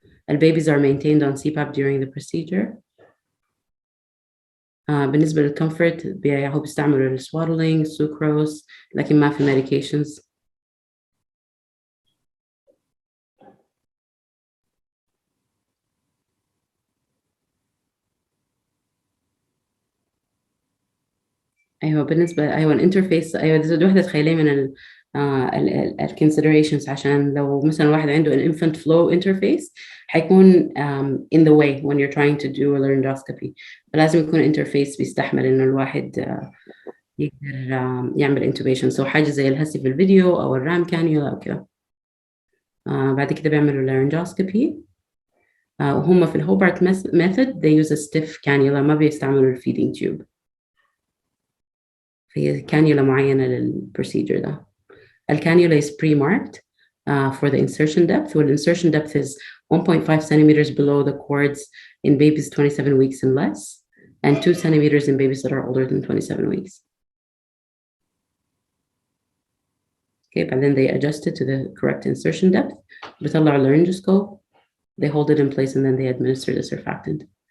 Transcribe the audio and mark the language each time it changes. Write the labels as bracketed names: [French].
[English] The babies are maintained on CPAP during the procedure. [Arabic] بالنسبة للcomfort بيستعملوا السوادلينج sucrose لكن ما في medications. بالنسبة الانترفيس دي وحدة تخيليه من [English] ال considerations [Arabic] عشان لو مثلا واحد عنده [English] an infant flow interface حيكون in the way when you're trying to do a laryngoscopy. [Arabic] فلازم يكون interface بيستحمل إنه الواحد يقدر يعمل intubation. so حاجة زي الهسي في الفيديو أو الرام كانيولا أو كده. بعد كده بيعملوا laryngoscopy. وهم في الهوبارت [English] method they use a stiff cannula [Arabic] ما بيستعملوا [English] feeding tube. [Arabic] هي كانيولا معينة للبروسيجر ده. [English] الكانيولا is pre-marked for the insertion depth. Well, insertion depth is 1.5 centimeters below the cords in babies 27 weeks and less, and 2 centimeters in babies that are older than 27 weeks. Okay, but then they adjust it to the correct insertion depth. [Arabic] بيطلعوا [English] laryngoscope, they hold it in place, and then they administer the surfactant.